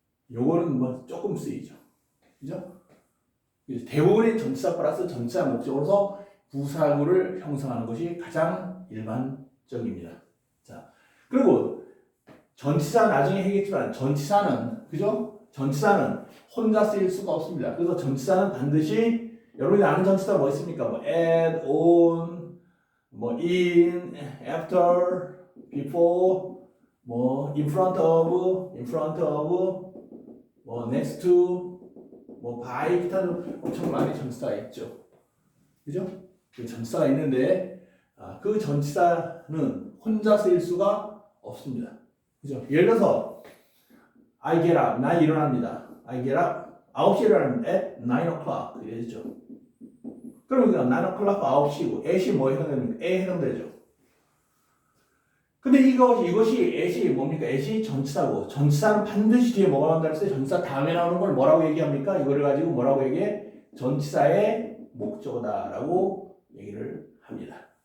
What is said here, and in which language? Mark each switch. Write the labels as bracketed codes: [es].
[ko] 요거는 뭐 조금 쓰이죠. 그죠? 대부분의 전치사 플러스 전치사 목적으로서 부사구를 형성하는 것이 가장 일반적입니다. 자, 그리고 전치사 나중에 하겠지만 전치사는 그죠? 전치사는 혼자 쓰일 수가 없습니다. 그래서 전치사는 반드시 여러분이 아는 전치사 뭐 있습니까? 뭐 at, on, 뭐 in, after, before, 뭐 in front of, 뭐 next to, 뭐 by 기타는 엄청 많이 전치사가 있죠. 그죠? 그 전치사가 있는데 그 전치사는 혼자 쓰일 수가 없습니다. 그죠? 예를 들어서 [en] I get up, [ko] 나 일어납니다. [en] I get up, [ko] 9시에 일어납니다. [en] at 9 o'clock [ko] 이랬죠. 그럼 9 o'clock 9시고 at이 뭐에 해당됩니까? a에 해당되죠. 근데 이것이 at이 뭡니까? at이 전치사고, 전치사는 반드시 뒤에 뭐가 나온다고 했어요? 전치사 다음에 나오는 걸 뭐라고 얘기합니까? 이거를 가지고 뭐라고 얘기해? 전치사의 목적어다라고 얘기를 합니다.